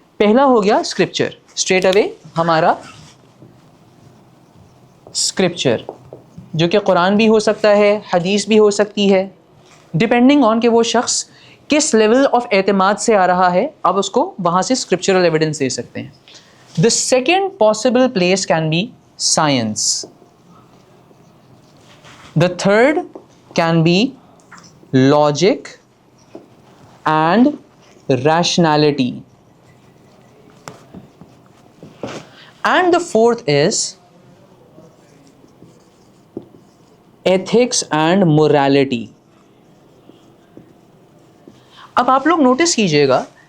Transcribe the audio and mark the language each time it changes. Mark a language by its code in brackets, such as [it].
[ur] پہلا ہو گیا scripture, straight away ہمارا اسکرپچر, جو کہ قرآن بھی ہو سکتا ہے, حدیث بھی ہو سکتی ہے, ڈپینڈنگ آن کہ وہ شخص کس لیول آف اعتماد سے آ رہا ہے, آپ اس کو وہاں سے اسکرپچرل ایویڈنس دے سکتے ہیں. [en] The second possible place can be science. The third can be logic and rationality, and the fourth is ethics and morality. [ur] اب آپ لوگ نوٹس کیجئے گا